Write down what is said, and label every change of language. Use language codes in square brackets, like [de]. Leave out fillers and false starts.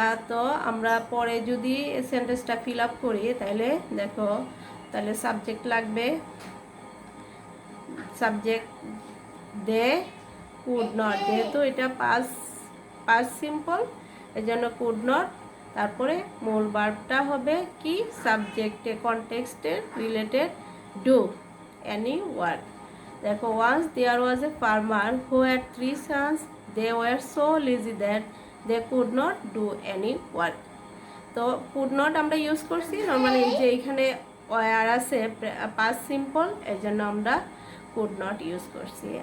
[bn] তো আমরা পরে যদি সেন্টেন্সটা ফিল আপ করি তাহলে দেখো, তাহলে সাবজেক্ট লাগবে, সাবজেক্ট [en] they could not, [bn] যেহেতু এটা পাস্ট সিম্পল এই জন্য কুড নট, তারপরে মূল ভার্বটা হবে কি সাবজেক্টে কনটেক্সটের রিলেটেড [en] Do any work. [bn] দেখো, [en] Once there was a farmer who had 3 sons. They were so lazy that they could not do any work. [bn] তো কুড নট আমরা ইউজ করছি নর্মালি, যে এখানে ওয়ার আছে পাস্ট সিম্পল, এই জন্য আমরা কুড নট ইউজ করছি।